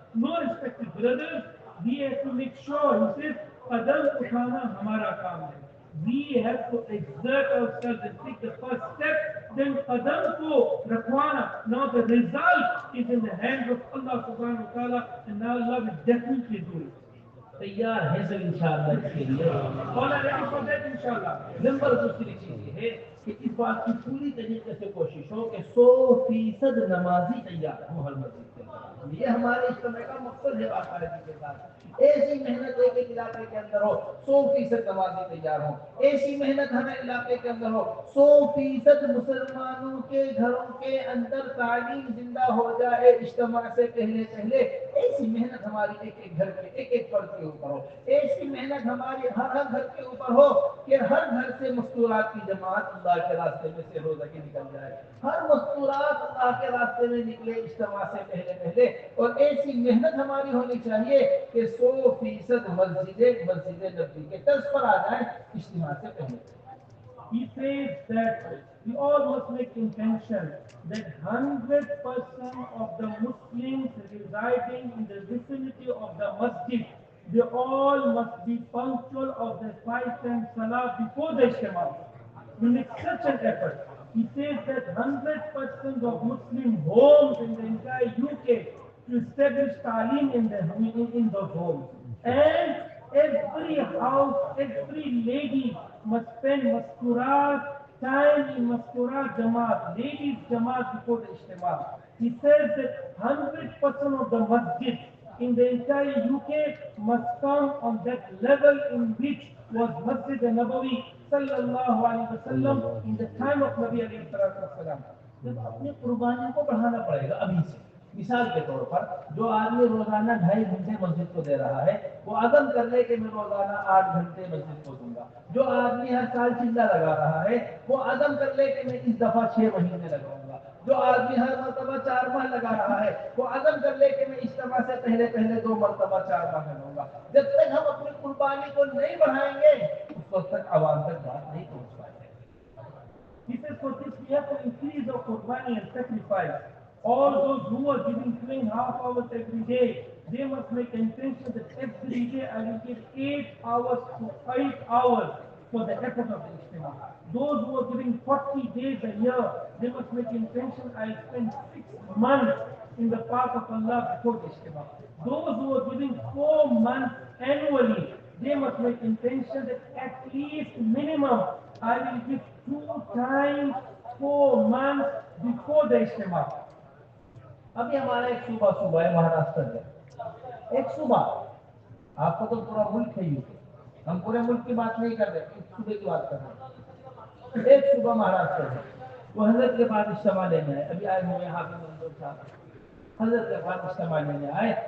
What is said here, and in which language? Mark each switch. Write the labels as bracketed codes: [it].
[en] No, respected brothers, we have to make sure, he says, [hi] qadam uthana hamara kaam hai. [en] We have to exert ourselves and take the first step, then [hi] qadam ko rakhwana. [en] Now the result is in the hands of Allah subhanahu wa ta'ala, and Allah will definitely do it. [hi] तैयार है सब इंशाअल्लाह इसके लिए [en] All are ready for that, inshallah. [hi] Number दूसरी चीज ये है कि इस बात की पूरी तरीके से कोशिश हो कि 100% नमाजी तैयार हो हर मस्जिद के अंदर। ये हमारे इज्तिमा का मकसद है बाकायदगी के साथ। ऐसी मेहनत एक एक इलाके के अंदर हो, 100% नमाजी तैयार हो। ऐसी मेहनत हमें इलाके के अंदर हो, 100% मुसलमानों के घरों के अंदर तालीम जिंदा हो जाए इज्तिमा से पहले पहले। ऐसी मेहनत हमारी एक एक घर के एक एक फर्द के ऊपर हो। ऐसी मेहनत हमारी हर हर घर के ऊपर हो कि हर घर से मस्तूरात की जमात अल्लाह के रास्ते में से रोज़ा की निकल जाए। हर मस्तूरात अल्लाह के रास्ते में निकले इज्तिमा से पहले पहले। और ऐसी मेहनत हमारी होनी चाहिए कि 100% मस्जिद नबी के तर्ज पर आ जाए इज्तिमा से पहले। [en] He says that we all must make intention that 100% of the Muslims residing in the vicinity of the masjid, they all must be punctual of the 5 times salah before the Ijtema. We make such an effort. He says that 100% of Muslim homes in the entire UK to establish talim in those homes. And every house, every lady must spend time in masturat jamaat, ladies jamaat before the Ijtema. He says that 100% of the masjid in the entire UK must come on that level in which was Masjid Nabawi sallallahu alaihi wasallam in the time of Nabi alayhi salatu wasalam. [hi] जब अपनी कुर्बानियों को बढ़ाना पड़ेगा अभी से। मिसाल के तौर पर जो आदमी रोजाना 2.5 घंटे मस्जिद को दे रहा है वो अज़म कर ले कि मैं रोजाना 8 घंटे मस्जिद को दूंगा। जो आदमी हर साल चिल्ला लगा रहा है वो अज़म कर ले कि मैं इस दफा 6 महीने लगाऊंगा। जो आदमी हर मरतबा 4 माह लगा रहा है वो अज़म कर ले कि मैं इज्तिमा से पहले पहले 2 मरतबा 4 माह लगाऊंगा। जब तक हम अपनी कुर्बानी को नहीं बढ़ाएंगे उस वक्त तक आवाम तक बात नहीं पहुंच पाएगी। [en] He says for this we have to increase our qurbani and sacrifice. All those who are giving 2.5 hours every day, they must make intention that every day I will give 8 hours to 5 hours for the effort of the Ijtema. Those who are giving 40 days a year, they must make intention I will spend 6 months in the path of Allah before the Ijtema. Those who are giving 4 months annually, they must make intention that at least minimum I will give 2 times 4 months before the Ijtema. [hi] अभी हमारा एक सूबा है महाराष्ट्र में। एक सूबा, आपको तो पूरा मुल्क है यूके, हम पूरे मुल्क की बात नहीं कर रहे, एक सूबे की बात कर रहे हैं। एक सूबा महाराष्ट्र है, वो हजरत के बाद इज्तिमा लेने आए। अभी आए हुए हाफिज मंजूर साहब हजरत के बाद इज्तिमा लेने आए।